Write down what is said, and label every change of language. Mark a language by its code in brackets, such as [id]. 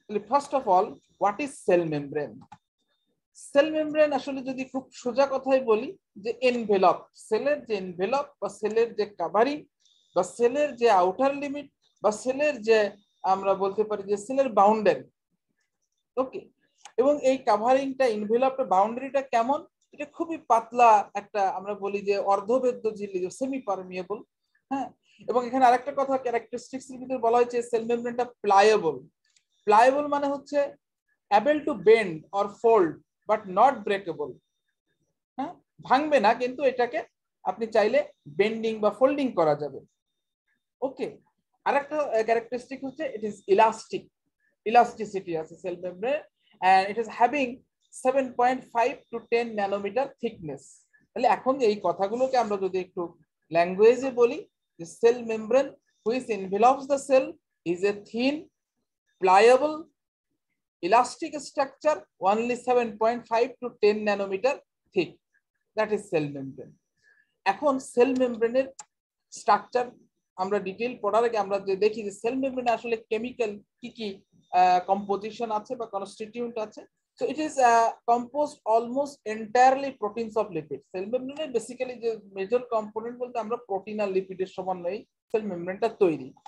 [bn] First of all, what is cell membrane? Cell membrane আসলে যদি খুব সোজা কথাই বলি যে এনভেলপ, সেলের যে এনভেলপ বা সেলের যে কাভারিং বা সেলের যে আউটার লিমিট বা সেলের যে আমরা বলতে পারি যে সেলের বাউন্ডারি। ওকে, এবং এই কাভারিংটা এনভেলপটা বাউন্ডারিটা কেমন? এটা খুবই পাতলা একটা, আমরা বলি যে অর্ধবেদ্য ঝিল্লি, সেমি পারমিয়েবল। হ্যাঁ, এবং এখানে আরেকটা কথা ক্যারেক্টারিস্টিক্স এর ভিতরে বলা হয়েছে সেল মেমব্রেনটা প্লায়েবল। প্লায়েবল মানে হচ্ছে [en] able to bend or fold but not breakable. [bn] হ্যাঁ, ভাঙবে না কিন্তু এটাকে আপনি চাইলে বেন্ডিং বা ফোল্ডিং করা যাবে। ওকে, আরেকটা ক্যারেক্টারিস্টিক হচ্ছে ইট ইজ ইলাস্টিক, ইলাস্টিসিটি আছে cell membrane, and it is having 7.5 to 10 nanometre thickness. তাহলে এখন এই কথাগুলোকে আমরা যদি একটু ল্যাঙ্গুয়েজে বলি, যে cell membrane [en] which envelops the cell is a thin pliable elastic structure only 7.5 to 10 nanometer thick, that is cell membrane. [bn] এখন সেল মেমব্রেনের স্ট্রাকচার আমরা ডিটেইল পড়ার আগে আমরা যে দেখি যে সেল মেমব্রেনে আসলে কেমিক্যাল কি কি কম্পোজিশন আছে বা কনস্টিটিউয়েন্ট আছে। So it is composed almost entirely proteins of lipid. Sell মেমব্রেনের বেসিক্যালি যে মেজর কম্পোনেন্ট বলতে আমরা প্রোটিন আর লিপিডের সমন্বয়ে সেল মেমব্রেনটা তৈরি।